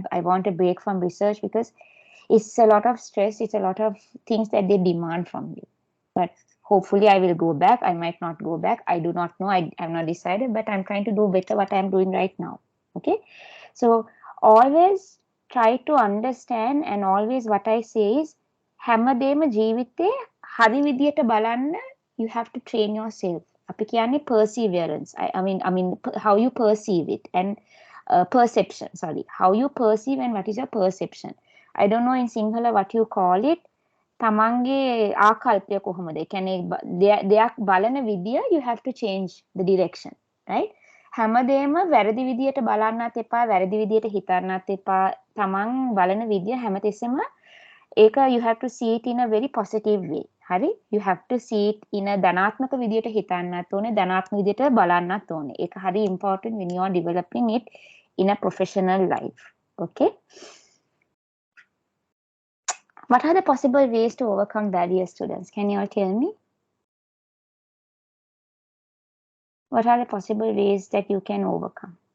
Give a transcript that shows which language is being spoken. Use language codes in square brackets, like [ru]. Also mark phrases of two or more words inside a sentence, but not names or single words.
[en] I want a break from research, because it's a lot of stress. It's a lot of things that they demand from you. But hopefully I will go back. I might not go back. I do not know. I have not decided, but I'm trying to do better what I'm doing right now. Okay. So always try to understand, and always what I say is, [si] හැමදේම ජීවිතේ හරි විදියට බලන්න, [en] you have to train yourself. [si] අපි කියන්නේ perseverance. [en] I mean how you perceive it, and perception, how you perceive and what is your perception. I don't know in Sinhala what you call it. [si] තමන්ගේ ආකල්පය කොහොමද? ඒ කියන්නේ දෙයක් බලන විදිය, [en] you have to change the direction, right? [si] හැමදේම වැරදි විදියට බලන්නත් එපා, වැරදි විදියට හිතන්නත් එපා. තමන් බලන විදිය හැමතිස්සෙම ඒක [en] you have to see it in a very positive way. හරි? You have to see it in a [si] ධනාත්මක විදියට හිතන්නත් ඕනේ, ධනාත්මක විදියට බලන්නත් ඕනේ. ඒක හරි [en] important when you are developing it in a professional life. Okay? What are the possible ways to overcome barriers, students? Can you all tell me? What are the possible ways that you can overcome?